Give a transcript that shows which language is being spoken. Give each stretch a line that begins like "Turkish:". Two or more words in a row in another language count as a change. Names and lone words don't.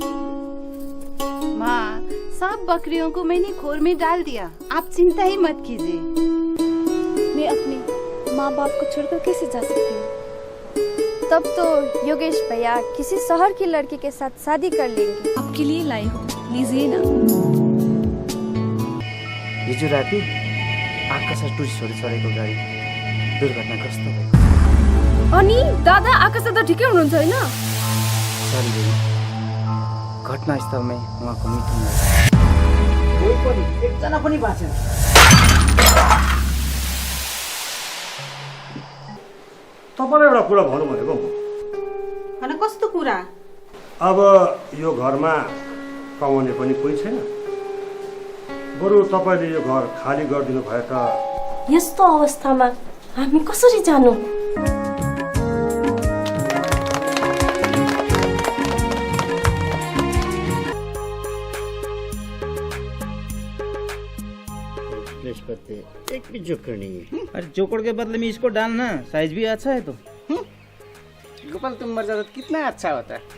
Hindi: माँ, सब बकरियों को मैंने खोर में डाल दिया, आप चिंता ही मत कीजिए। मैं अपने माँ बाप को छोड़कर कैसे जा सकती हूँ? तब तो योगेश भैया किसी शहर की लड़की के साथ शादी कर लेंगे। आपके लिए लाई हूँ, लीजिए ना।
Nepali: हिजो राति आकाशा टुरिस्टहरू चढेको गाडी दुर्घटनाग्रस्त भयो। अनि दादा आकाशा त ठिकै हुनुहुन्छ होइन? सरी बहिनी, घटनास्थलमै उहाँको मृत्यु भयो। कोही पनि एकजना पनि बाँचेन। तपाईँलाई एउटा कुरा भनौँ भनेको होइन कस्तो कुरा? अब यो घरमा कमाउने पनि कोही छैन, बरु तपाईँले यो घर खाली गरिदिनु भए त। यस्तो अवस्थामा हामी कसरी जानु?
Hindi: एक भी जोकर नहीं है। अरे जोकर के बदले में इसको डालना, साइज भी अच्छा है। तो गोपाल तुम मर जाता तो कितना अच्छा होता।